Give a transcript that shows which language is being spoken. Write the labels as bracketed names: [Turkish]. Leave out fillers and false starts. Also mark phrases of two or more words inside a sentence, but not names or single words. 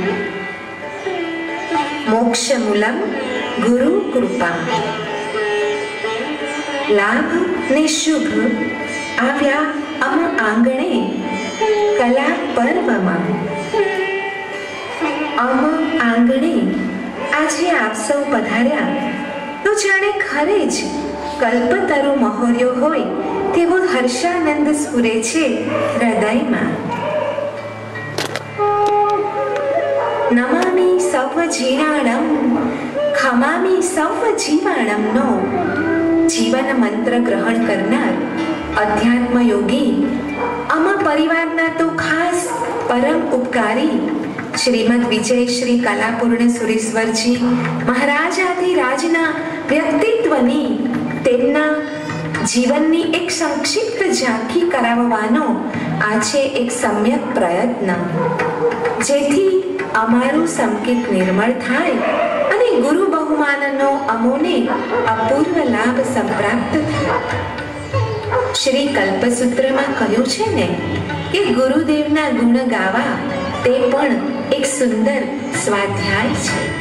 [Sanskrit] मोक्षमूलम गुरु कृपा. [Gujarati] લાભ ને શુભ આવ્યા અમ આંગણે કલા પર્વમા. અમ આંગણે આજે આપ સૌ પધાર્યા તો જાણે ખરે જ કલ્પતરુ મહોર્યો હોય તેવો હર્ષાનંદ સ્ફુરે છે હૃદયમાં. [Prakrit languages] નમામિ સૌ જીર્ણાણમ ખમામિ સૌ જીવાણમનો [Gujarati] જીવન મંત્ર ગ્રહણ કરનાર અધ્યાત્મ યોગી આમાં પરિવારના તો ખાસ પરમ ઉપકારી શ્રીમદ વિજય શ્રી કલાપૂર્ણ સુરેશ્વરજી મહારાજાધિરાજના વ્યક્તિત્વની તેમના જીવનની એક સંક્ષિપ્ત ઝાંકી करावવાનો આજે એક સમ્યક પ્રયત્ન જેથી અમારું સંકેત નિર્મળ થાય અને ગુરુ બહુમાનનો અમોને અપૂર્વ લાભ સંપ્રાપ્ત થાય. શ્રી કલ્પસૂત્રમાં કહ્યું છે ને કે ગુરુદેવના ગુણ ગાવા તે પણ એક સુંદર સ્વાધ્યાય છે.